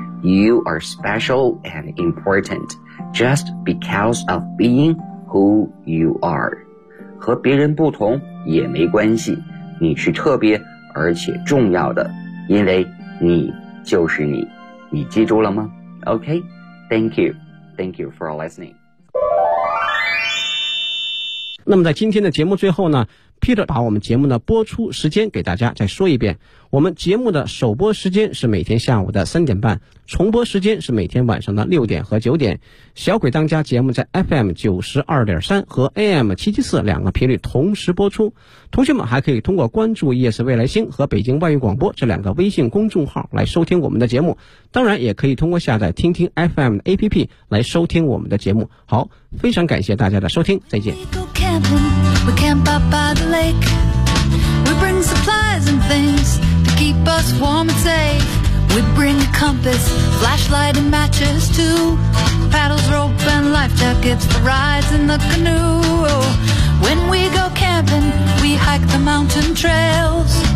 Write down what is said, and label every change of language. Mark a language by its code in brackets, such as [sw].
[en] You are special and important just because of being who you are. [zh] 和别人不同也没关系，你是特别而且重要的，因为。你就是你，你记住了吗 ？ [en] OK，Thank you，Thank you for listening。 [zh] 那么在今天的节目最后呢， Peter 把我们节目的播出时间给大家再说一遍，我们节目的首播时间是每天下午的3:30，重播时间是每天晚上的6点和9点，小鬼当家节目在 FM92.3 和 AM774 两个频率同时播出，同学们还可以通过关注夜市未来星和北京外语广播这两个微信公众号来收听我们的节目，当然也可以通过下载听听 FM 的 APP 来收听我们的节目。好，非常感谢大家的收听，再见。 [en] We camp out by the lake. We bring supplies and things to keep us warm and safe. We bring a compass, flashlight and matches too. Paddles, rope and life jackets for rides in the canoe. When we go camping, we hike the mountain trails.